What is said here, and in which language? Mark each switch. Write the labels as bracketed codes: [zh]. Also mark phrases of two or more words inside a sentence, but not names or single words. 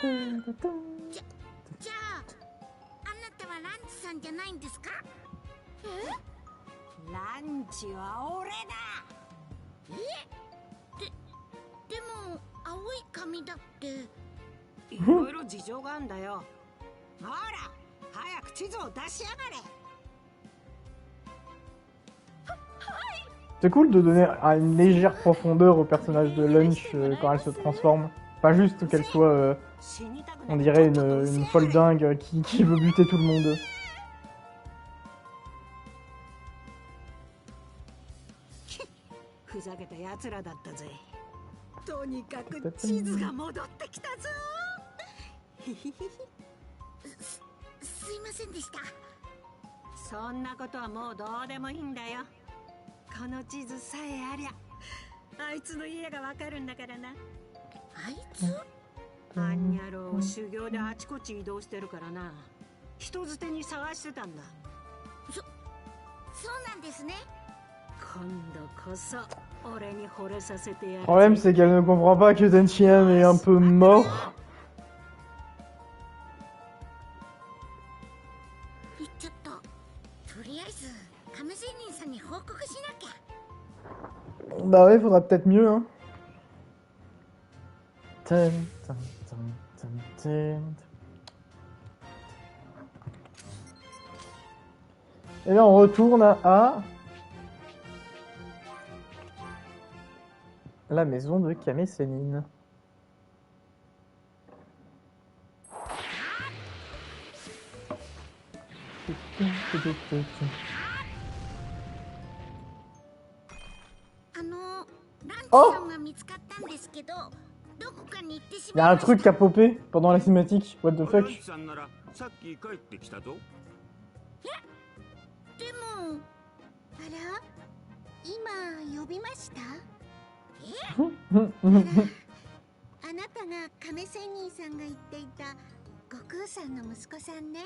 [ja] じゃあ、あなたはランチさんじゃないんですか？ランチは俺だ。でも青い髪だって。いろいろ事情があんだよ。ほら、早く地図を出しやがれ。 [fr] C'est cool de donner une légère profondeur au personnage de Lunch quand elle se transforme. Pas juste qu'elle soit, on dirait, une folle dingue qui veut buter tout le monde. [ja] ふざけた奴らだったぜ。とにかく地図が戻ってきたぞ。すいませんでした。そんなことはもうどうでもいいんだよ。この地図さえありゃあいつの家がわかるんだからな。あいつ？あんにゃろう修行であちこち移動してるからな。人づてに探してたんだ。そうなんですね。今度こそ俺に惚れさせてやる。 [fr] Le problème, c'est qu'elle ne comprend pas que Denchien est un peu mort. [ja] 行っちゃった。とりあえず亀仙人さんに報告しなきゃ。 [fr] Bah ouais, faudra peut-être mieux, hein. Et là, on retourne à la maison de Kame Sennin. Oh! Il y a un truc qui a popé pendant la cinématique. [en] What the fuck? [ja] さっき帰ってきたぞ。でも、あら、今呼びました？あなたが亀仙人さんが言っていた悟空さんの息子さんね。